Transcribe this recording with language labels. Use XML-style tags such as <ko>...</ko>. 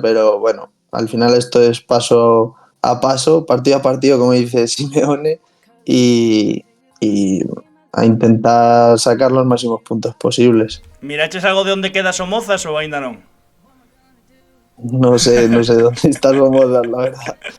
<es>Pero bueno, al final esto es paso a paso, partido a partido, como dice Simeone, y a intentar sacar los máximos puntos posibles.</es> <gl>Miraches algo de onde queda Somozas ou aínda non?</gl> <es>No sé dónde está Somozas, la verdad.</es>